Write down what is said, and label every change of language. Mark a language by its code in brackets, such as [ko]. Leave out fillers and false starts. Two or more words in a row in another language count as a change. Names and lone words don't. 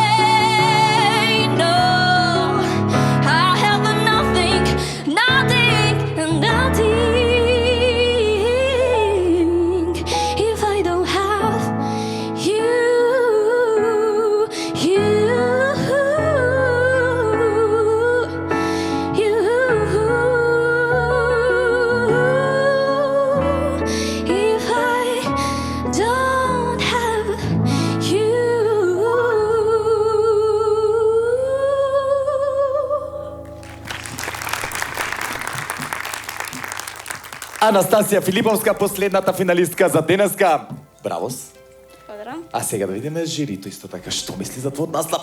[en] No, I have nothing, nothing, nothing if I don't have you, if I don't have you. [mk] Анастасија Филиповска, последната финалистка за денеска. Бравос. Благодарам. А сега да видиме жирито исто така што мисли за твојот наслав.